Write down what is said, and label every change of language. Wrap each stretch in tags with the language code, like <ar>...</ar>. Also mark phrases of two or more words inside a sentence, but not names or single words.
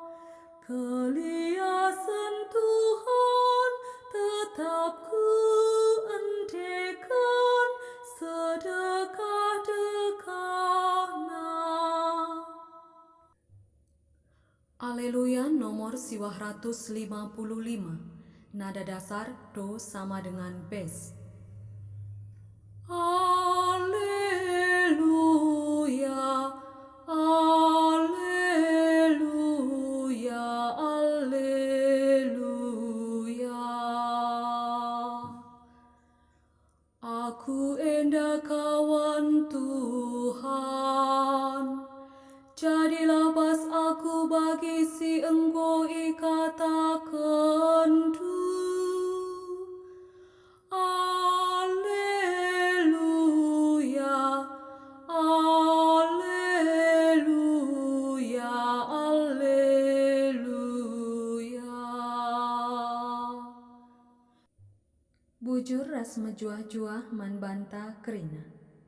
<btx>Keliasan Tuhan tetap ku endekan, sedekah-dekahna. Alleluia nomor siwah 155.</btx> <id>Nada dasar Do sama dengan Bes.</id> <btx>Alleluia, alleluia, alleluia. Aku enda kawan Tuhan, jadilah bas aku bagi si engkau ikatakan tu. Alleluia, alleluia, alleluia. Bujur ras menjuah-juah man banta kerina.</btx>